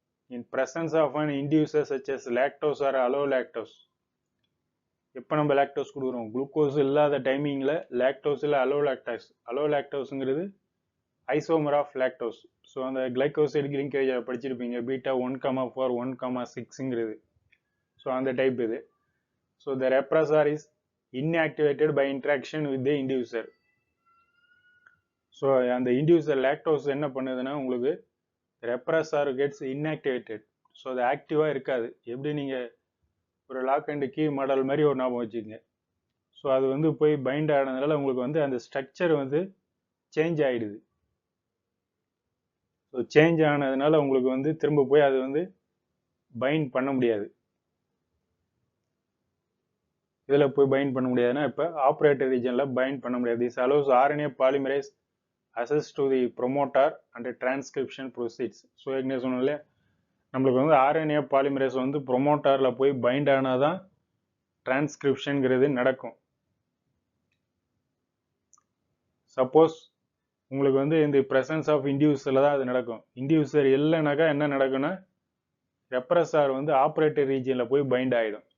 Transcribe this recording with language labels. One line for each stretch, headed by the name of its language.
English: In presence of an inducer such as lactose or allolactose.
Tamil: எப்போ நம்ம lactose கொடுக்குறோம், glucose இல்லாத டைமிங்கில் லாக்டோஸ் இல்லை அலோலாக்டோஸுங்கிறது
English: Isomer of lactose.
Tamil: ஸோ அந்த கிளைகோசைடு லிங்கேஜ் படிச்சிருப்பீங்க, பீட்டா 1,4 1,6ங்கிறது. ஸோ அந்த டைப் இது.
English: So the repressor is inactivated by interaction with the inducer.
Tamil: So அந்த இன்டியூசர் லாக்டோஸ் என்ன பண்ணுதுன்னா உங்களுக்கு
English: Repressor gets inactivated.
Tamil: ஸோ அது ஆக்டிவாக இருக்காது. எப்படி நீங்கள் ஒரு லாக் அண்ட் கீ மாடல் மாதிரி ஒரு ஞாபகம் வச்சுக்கோங்க. ஸோ அது வந்து போய் பைண்ட் ஆனதுனால உங்களுக்கு வந்து அந்த ஸ்ட்ரக்சர் வந்து சேஞ்ச் ஆகிடுது. ஸோ சேஞ்ச் ஆனதுனால உங்களுக்கு வந்து திரும்ப போய் அது வந்து பைண்ட் பண்ண முடியாது. இதில் போய் பைண்ட் பண்ண முடியாதுன்னா இப்போ ஆப்ரேட்டர் ரீஜனில் பைண்ட் பண்ண முடியாது.
English: This allows RNA polymerase access to the promoter and transcription proceeds.
Tamil: So என்ன சொன்னாலே நம்மளுக்கு வந்து RNA பாலிமரேஸ் வந்து ப்ரொமோட்டரில் போய் பைண்ட் ஆனால் தான் டிரான்ஸ்கிரிப்ஷனுங்கிறது நடக்கும். சப்போஸ் உங்களுக்கு வந்து இந்த பிரசன்ஸ் ஆஃப் இன்டியூசரில் தான் அது நடக்கும். இன்டியூசர் இல்லைனாக்கா என்ன நடக்கும்னா ரெப்ரஸர் வந்து ஆப்ரேட்டர் ரீஜனில் போய் பைண்ட் ஆகிடும்.